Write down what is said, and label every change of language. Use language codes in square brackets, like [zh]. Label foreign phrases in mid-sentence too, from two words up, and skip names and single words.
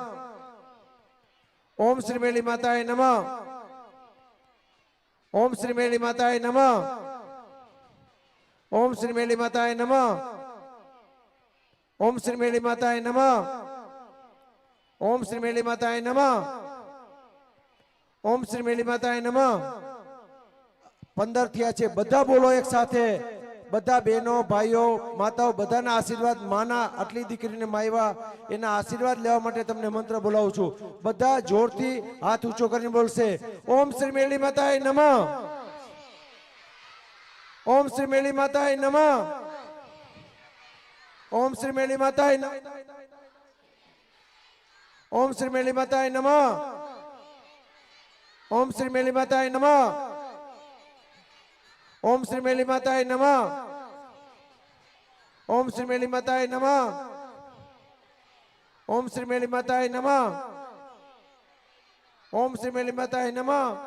[sa] ओम श्री मेली माताय नमः ओम श्री मेली माताय नमः ओम श्री मेली माताय नमः ओम श्री मेली माताय नमः ओम श्री मेली माताय नमः ओम श्री मेली माताय नमः [gu] 15 થયા છે બધા બોલો એક સાથે બધા બહેનો ભાઈઓ માતાઓ બધાના આશીર્વાદ માના આટલી દીકરીને માયવા એના આશીર્વાદ લેવા માટે તમને મંત્ર બોલાવું છું બધા જોરથી હાથ ઊંચો કરીને બોલશે [sa] ઓમ શ્રી મેળી માતાય નમઃ ओम श्री मेली माताय नमः ओम श्री मेली माताय ओम श्री मेली माताय नमः ओम श्री मेली माताय नमः ओम श्री मेली माताय नमः ओम श्री मेली माताय नमः ओम श्री मेली माताय नमः ओम श्री मेली माताय नमः।